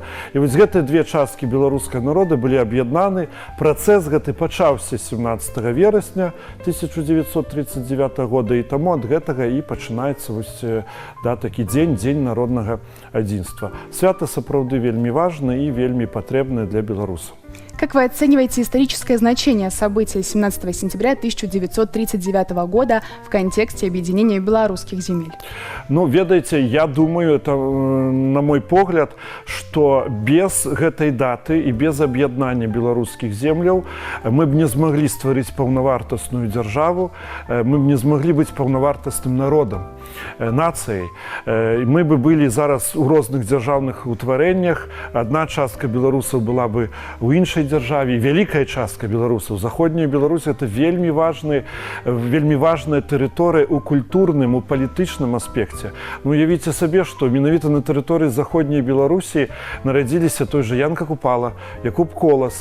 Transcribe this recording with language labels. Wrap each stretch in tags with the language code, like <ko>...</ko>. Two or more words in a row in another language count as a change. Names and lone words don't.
<be>І вось гэтыя две часткі беларускага народа былі аб'яднаны. Працэс гэты пачаўся 17 верасня 1939 года, і таму ад гэтага і пачынаецца вось такі дзень народнага адзінства. Свята сапраўды вельмі важны і вельмі патрэбны для беларусаў.</be> <ru>Как вы оцениваете историческое значение события 17 сентября 1939 года в контексте объединения белорусских земель? Ну, ведаеце, я думаю, это,</ru> <be>на мой погляд,</be> <ru>что</ru> <be>без гэтай даты</be> <ru>и без объединения белорусских земляў мы б не смогли</ru> <be>стварыць паўнавартасную державу,</be> <ru>мы б не смогли быть</ru> <be>паўнавартасным народом,</be> <ru>нацией. Мы бы были</ru> <be>зараз у розных державных утварэннях. Одна частка беларусаў была бы у іншай державе, вялікая частка беларусаў. Заходняя Беларусь — это вельмі важная тэрыторыя у культурным, у палітычным аспекце. Ну, уявіце сабе, што менавіта на тэрыторыі заходняй Беларусі нарадзіліся</be> <ru>той же</ru> <be>Янка Купала, Якуб Колас.</be>